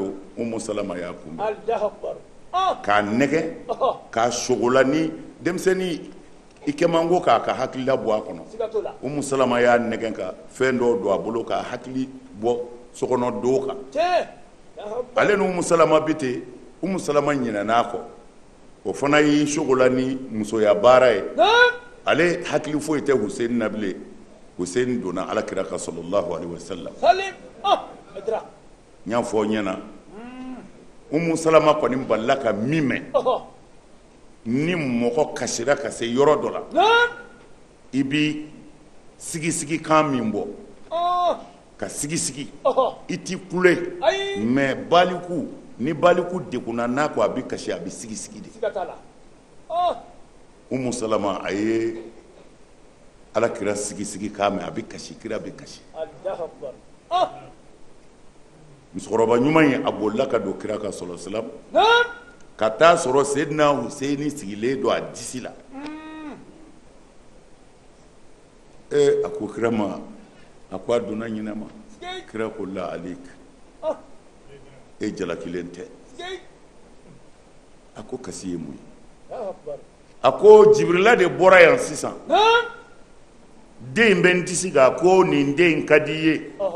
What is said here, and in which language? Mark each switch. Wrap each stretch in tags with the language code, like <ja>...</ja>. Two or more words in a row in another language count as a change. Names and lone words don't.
<bm>don Umu Salama y'a kunbɛn k'a nɛgɛ k'a sogola ni denmisɛnnin i kɛ man go k'a ka hakilila bɔ a kɔnɔ Umu Salama y'a nɛgɛ ka fɛn dɔ don a bolo k'a hakili bɔ sokɔnɔ do kan ale ni Umu Salama bi ten Umu Salama ɲinɛn'a kɔ o fana y'i sogola ni musoya baara ye ale hakili foyi tɛ Huseyin na bilen Huseyin donna Alakira ka</bm> <ar>صلى الله عليه وسلم</ar> <bm>n y'a fɔ ɲɛna Umu Salama kɔni balila ka min mɛn ni mɔgɔ kasira ka se yɔrɔ dɔ la i bi sigi kan min bɔ ka sigi i t'i kule mais baliku ni baliku degunna n'a ko a bi kasi a bi sigi de Umu Salama a ye Alakira sigi kan mɛn a bi kasi kira bi kasi musokɔrɔba ɲuman ye a bolila ka don kira ka</bm> <ar>صلى الله عليه وسلم</ar> <bm>ka taa sɔrɔ Seydina Huseyin sigilen don a disi la a ko kira ma a ko a donna ɲinɛ ma kira ko la alik e jalakilen tɛ a ko kasi ye mun ye a ko Jibirila de bɔra yan sisan den bɛ n disi kan a ko nin den ka di ye</bm>